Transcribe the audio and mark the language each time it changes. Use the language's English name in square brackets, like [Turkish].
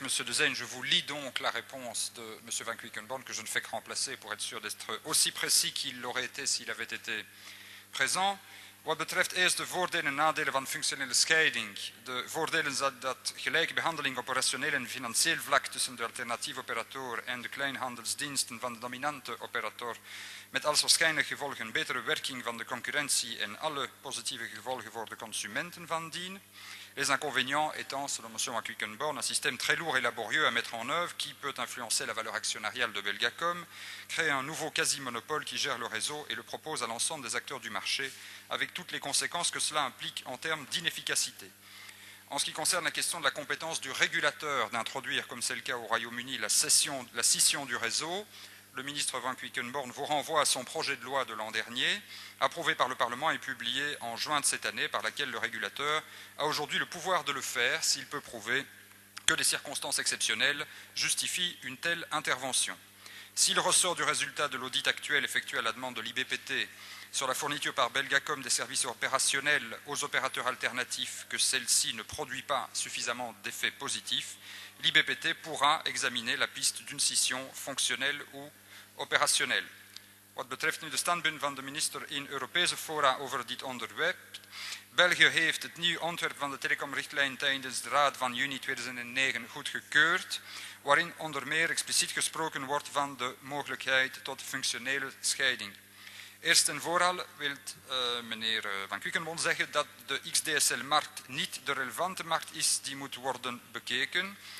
[French] Monsieur de Zeyne, je vous lis donc la réponse de Monsieur Van Quickenborne, que je ne fais que remplacer pour être sûr d'être aussi précis qu'il l'aurait été s'il avait été présent. [Dutch] Wat betreft eerst de voordelen en nadelen van functionele scheiding. De voordelen zijn dat gelijke behandeling op operationeel en financieel vlak tussen de alternatieve operator en de kleinhandelsdiensten van de dominante operator, met als waarschijnlijk gevolg een betere werking van de concurrentie en alle positieve gevolgen voor de consumenten van dien. [French] Les inconvénients étant, selon M. Van Quickenborne, un système très lourd et laborieux à mettre en œuvre qui peut influencer la valeur actionnariale de Belgacom, créer un nouveau quasi-monopole qui gère le réseau et le propose à l'ensemble des acteurs du marché, avec toutes les conséquences que cela implique en termes d'inefficacité. En ce qui concerne la question de la compétence du régulateur d'introduire, comme c'est le cas au Royaume-Uni, la scission du réseau, le ministre Van Quickenborne vous renvoie à son projet de loi de l'an dernier, approuvé par le Parlement et publié en juin de cette année, par laquelle le régulateur a aujourd'hui le pouvoir de le faire s'il peut prouver que les circonstances exceptionnelles justifient une telle intervention. S'il ressort du résultat de l'audit actuel effectué à la demande de l'IBPT sur la fourniture par Belgacom des services opérationnels aux opérateurs alternatifs que celle-ci ne produit pas suffisamment d'effets positifs, l'IBPT pourra examiner la piste d'une scission fonctionnelle ou opérationnelle. [Dutch] Wat betreft nu de standpunt van de minister in Europese fora over dit onderwerp. België heeft het nieuwe ontwerp van de telecomrichtlijn tijdens de Raad van juni 2009 goedgekeurd, waarin onder meer expliciet gesproken wordt van de mogelijkheid tot functionele scheiding. Eerst en vooral wil meneer Van Quickenborne zeggen dat de XDSL-markt niet de relevante markt is die moet worden bekeken.